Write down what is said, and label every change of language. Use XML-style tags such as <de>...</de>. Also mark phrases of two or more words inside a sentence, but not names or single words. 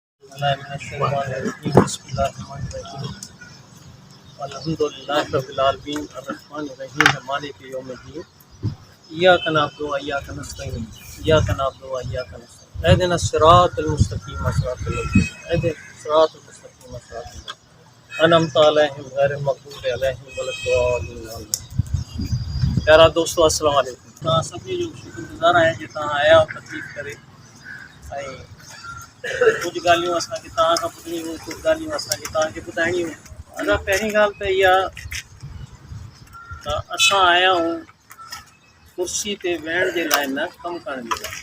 <ar>الحمد لله الرحمن الرحيم مالك يوم الدين إياك نعبد وإياك نستعين إياك نعبد وإياك نستعين اهدنا الصراط المستقيم الصراط المستقيم أنعمت عليهم غير المغضوب عليهم ولا الضالين.</ar> <sd>प्यारा दोस्तों</sd> <ar>السلام عليكم.</ar> <sd>तव्हां सभिनी जो शुक्रगुज़ार आहियां जो तव्हां आया तकलीफ़ करे ऐं कुछ ॻाल्हियूं असांखे तव्हां खां ॿुधणियूं हुयूं, कुझु ॻाल्हियूं असांखे तव्हांखे ॿुधाइणियूं हुयूं। अगरि पहिरीं ॻाल्हि त इहा त असां आया आहियूं कुर्सी ते वेहण जे लाइ न, कमु करण जे लाइ।</sd>